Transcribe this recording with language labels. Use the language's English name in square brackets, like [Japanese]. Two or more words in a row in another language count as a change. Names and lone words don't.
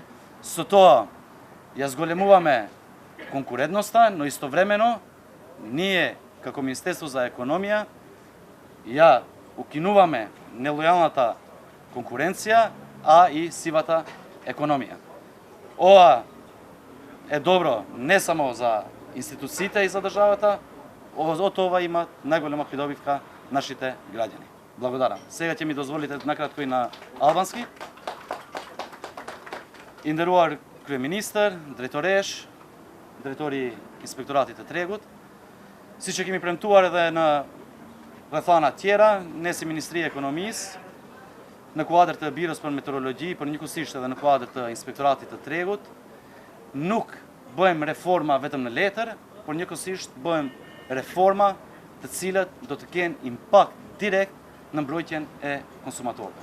[Macedonian] Со тоа ја зголемуваме конкурентноста, но истовремено ние како Министерство за економија ја укинуваме нелојалната конкуренција, а и сивата економија. Ова е добро не само за институциите и за државата, од ова има најголема придобивка нашите граѓани. Благодарам. Сега ќе ми дозволите накратко и на албански. [Albanian] Nderuar kryeministër, drejtoresh, drejtori inspektoratit të tregut, siç e kemi premtuar edhe në rrethana tjera, ne si Ministri e Ekonomisë, në kuadër të Birës për Meteorologji, por njëkohësisht edhe në kuadër të Inspektoratit të Tregut, nuk bëjmë reforma vetëm në letër, por njëkohësisht bëjmë reforma të cilat do të kenë impakt direkt në mbrojtjen e konsumatorëve.